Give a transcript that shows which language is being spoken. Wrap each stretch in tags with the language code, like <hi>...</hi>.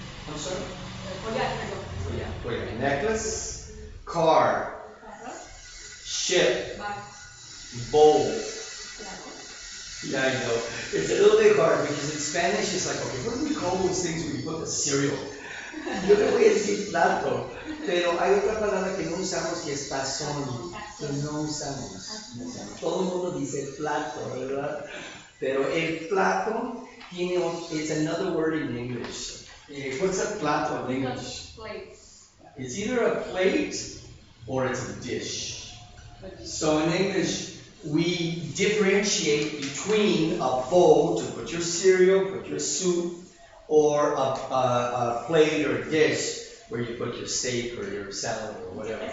<en>I'm sorry?</en> <es>Olla.</es> <en>Necklace. Car. Ship. Bag. Bowl. Yeah, I know. It's a little bit hard because in Spanish it's like, okay, what do we call those things when you put the cereal?</en> <es>Yo le voy a decir plato, pero hay otra palabra que no usamos que es tazón, que no usamos. Todo el mundo dice plato, ¿verdad? Pero el plato</es> <en>it's another word in English. What's a plato in English? Plate. It's either a plate or it's a dish. So in English, we differentiate between a bowl to put your cereal, put your soup, or a plate or a dish where you put your steak or your salad or whatever.</en>